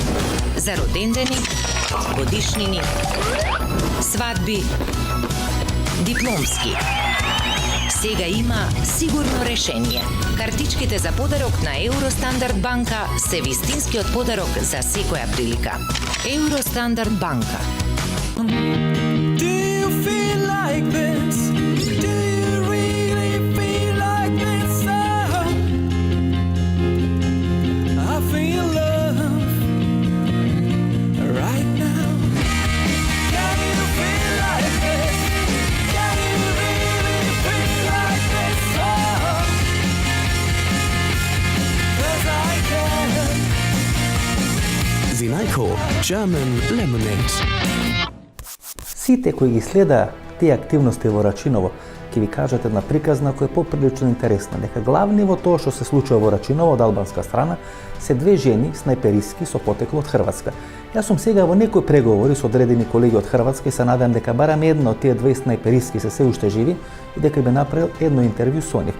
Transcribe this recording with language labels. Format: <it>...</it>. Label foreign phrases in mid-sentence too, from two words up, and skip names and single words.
<mk>За родендени, годишнини, свадби, дипломски. Сега има сигурно решение. Картичките за подарок на Евростандард банка се вистинскиот подарок за секоја прилика. Евростандард банка.</mk> <en>Do you feel like this? Do you really feel like this? I feel love right now. Can you feel like this? Can you really feel like this? 'Cause I can.</en> <mk>Винајко German Lemonade. Сите кои ги следа тие активности во Рачиново, ќе ви кажат една приказна која е поприлично интересна, дека главни во тоа што се случува во Рачиново од албанска страна се две жени снайперистки со потекло од Хрватска. Јас сум сега во некои преговори со одредени колеги од Хрватска и се надевам дека барам една од тие две снайперистки се уште живи и дека би направил едно интервју со нив.</mk>